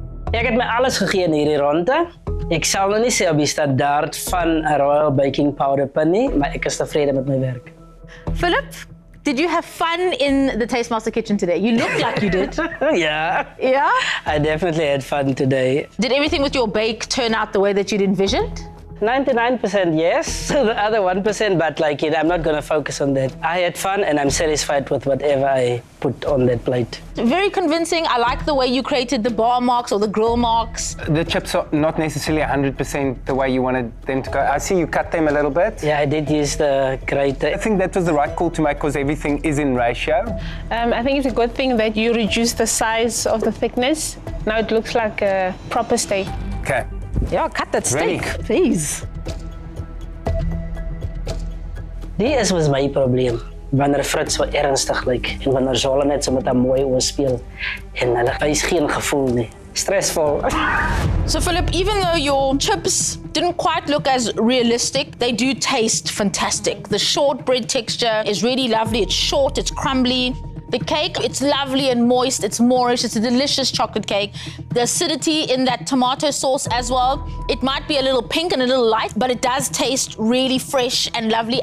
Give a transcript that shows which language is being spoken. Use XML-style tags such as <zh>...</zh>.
<af>Ek het my alles gegee in hierdie ronde. Ek sal nou nie sê op die standaard van 'n Royal Baking Powder pan nie, maar ek is tevrede met my werk.</af> <en>Philip, did you have fun in the Taste Master kitchen today? You look like you did. Yeah. Yeah? I definitely had fun today. Did everything with your bake turn out the way that you'd envisioned? 99% yes, the other 1%, but like I'm not going to focus on that. I had fun and I'm satisfied with whatever I put on that plate. Very convincing. I like the way you created the bar marks or the grill marks. The chips are not necessarily 100% the way you wanted them to go. I see you cut them a little bit. Yeah, I did use the grater. I think that was the right call to make because everything is in ratio. I think it's a good thing that you reduced the size of the thickness. Now it looks like a proper steak. Okay. Yeah, cut that steak, Ready? please.</en> <af>Dit was my probleem. Wanneer Fritz so ernstig lyk en wanneer Zola net so met 'n mooi oë speel en hulle wys geen gevoel nie.</af> <en>Stressful. So Philip, even though your chips didn't quite look as realistic, they do taste fantastic. The shortbread texture is really lovely. It's short, it's crumbly. The cake, it's lovely and moist, it's moorish, it's a delicious chocolate cake. The acidity in that tomato sauce as well. It might be a little pink and a little light, but it does taste really fresh and lovely.</en>